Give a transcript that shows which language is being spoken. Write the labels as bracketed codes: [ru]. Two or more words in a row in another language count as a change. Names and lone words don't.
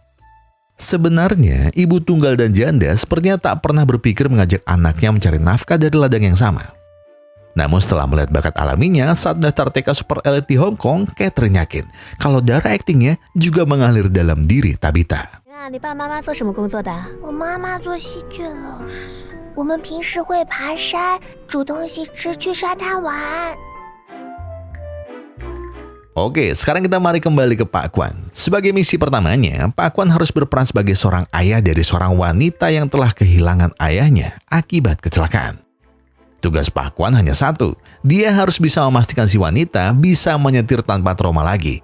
[id] Sebenarnya, ibu tunggal dan janda sepertinya tak pernah berpikir mengajak anaknya mencari nafkah dari ladang yang sama. Namun setelah melihat bakat alaminya saat daftar TK Super Elite di Hong Kong, Catherine yakin kalau darah aktingnya juga mengalir dalam diri Tabita. [zh] 你爸妈妈做什么工作的？我妈妈做戏剧老师，我们平时会爬山、煮东西吃、去沙滩玩。 [id] Oke, sekarang kita mari kembali ke Pak Kwan. Sebagai misi pertamanya, Pak Kwan harus berperan sebagai seorang ayah dari seorang wanita yang telah kehilangan ayahnya akibat kecelakaan. Tugas Pak Kwan hanya satu, dia harus bisa memastikan si wanita bisa menyetir tanpa trauma lagi.